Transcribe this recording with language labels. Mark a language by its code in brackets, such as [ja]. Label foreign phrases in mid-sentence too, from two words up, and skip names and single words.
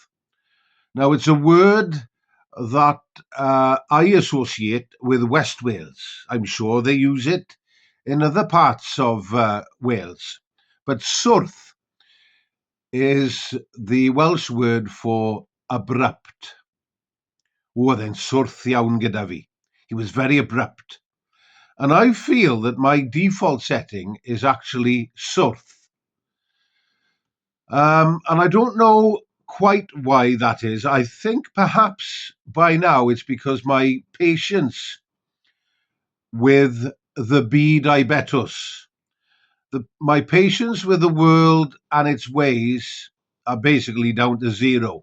[en] Now, it's a word that I associate with West Wales. I'm sure they use it in other parts of Wales. But swrth is the Welsh word for abrupt. [cy] Oedd e'n swrth iawn gyda fi. [en] He was very abrupt. And I feel that my default setting is actually swrth. And I don't know quite why that is. I think perhaps by now it's because my patience with the [cy] byd ibetus, [en] my patience with the world and its ways are basically down to zero.